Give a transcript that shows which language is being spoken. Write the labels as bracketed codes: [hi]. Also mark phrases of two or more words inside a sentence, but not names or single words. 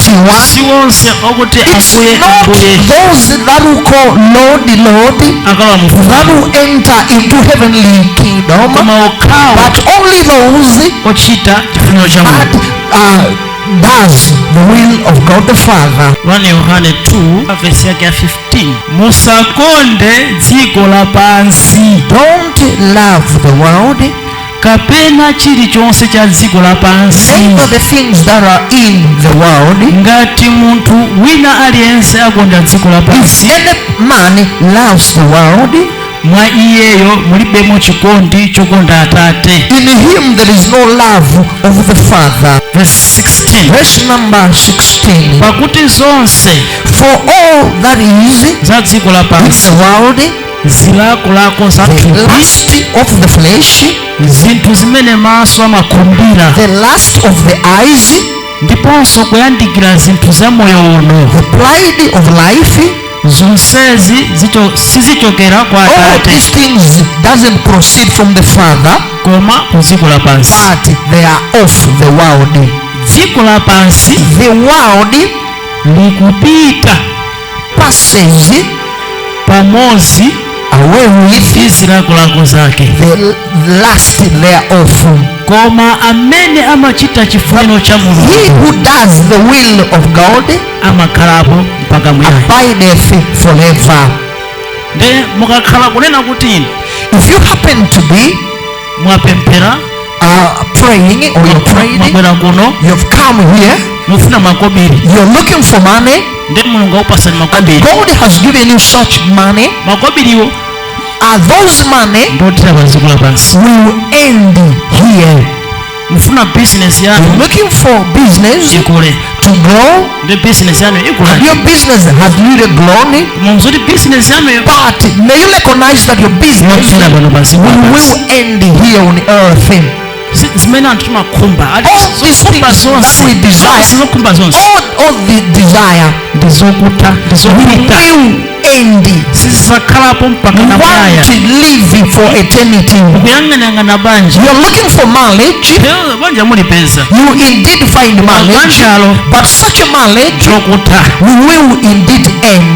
[en] It's not those that will call Lord, Lord that will enter into heavenly kingdom, but only those that does the will of God the Father. [ny] 1 Yohane 2 verse 15. Musakonde dziko lapansi. [en] Don't love the world, [ny] kapena chili chonse cha dziko lapansi. [en] neither the things that are in the world. [ny] Ngati muntu wina aliyense akonda dziko lapansi, [en] if any man loves the world, [ny] mwa iyeyo mulibemo chikondi chokonda Atate. [en] in him there is no love of the Father. Verse 16. Verse number 16. [ny] Pakuti zonse [en] For all that is [ny] za dziko [en] in [ny] lapansi, [en] the world, [ny] zilakolako za [en] the [ny] thupi, [en] lust of the flesh, [ny] zinthu zimene maso amakumbira, [en] the lust of the eyes, [ny] ndiponso kuyandikira zinthu za moyo uno, [en] the pride of life, [ny] zonsezi sizichokera kwa [en] all [ny] Atate, [en] these things doesn't proceed from the Father, [ny] koma ku dziko lapansi. [en] but they are of the world. [ny] Dziko lapansi [en] The world [ny] likupita [en] passes [ny] pamozi [en] away with [ny] zilakolako zake, [en] the lust thereof. [ny] koma amene amachita chifuniro cha [en] He [ny] Mulungu [en] who does the will of God [ny] amakhalapo mpaka muyaya. [en] abideth forever. [ny] Nde mukakhala kunena kuti [en] If you happen to be [ny] mwapemphera, [en] praying or you're praying, [ny] mwabwera kuno [en] you've come here, [ny] mufuna makobiri, [en] you're looking for money, [ny] nde Mulungu akupasani [en] and [ny] makobiri. [en] God has given you such money, [ny] Makobiriwo [en] those money [ny] ndotira pa dziko lapansi. [en] will end here. [ny] Mufuna business [en] You're [ny] yanu [en] looking for business [ny] ikule, [en] to grow, [ny] nde business yanu ikula. [en] and your business has really grown, [ny] Mumzuti business yanu [en] but may you recognize that your business [ny] yotira pano pa dziko lapansi. [en] will end here on earth. [ny] Zimene anthu timakhumba, [en] All these things that we desire, [ny] zimakhumba zonse [en] all the desire [ny] ndizokuta, ndizokupita, [en] will end. want to live for eternity. You're looking for marriage. You indeed find marriage, but such a marriage will indeed end.